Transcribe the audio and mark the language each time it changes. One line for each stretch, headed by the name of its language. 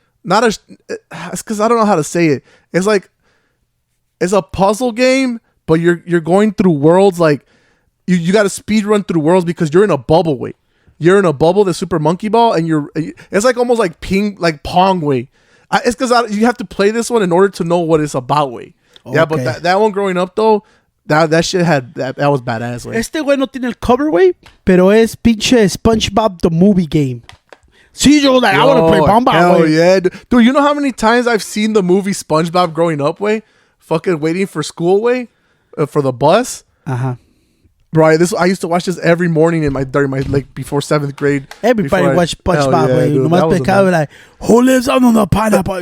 English: It's because I don't know how to say it. It's like it's a puzzle game, but you're going through worlds like you got to speed run through worlds because you're in a bubble, way. You're in a bubble, the Super Monkey Ball, and it's like almost like Pong, way. It's because you have to play this one in order to know what it's about, way. Okay. Yeah, but that one growing up though, that shit that was badass. Way.
Spanish: Este güey no tiene el cover, güey, pero es pinche SpongeBob the movie game.
English: Sí, yo like I want to play Bomba. Hell yeah, dude. You know how many times I've seen the movie SpongeBob growing up, way, fucking waiting for school, way, for the bus. Bro, I used to watch this every morning during my like before 7th grade. Everybody watched SpongeBob, güey.
Spanish: Nomás pecado
English: like, who lives on the pineapple?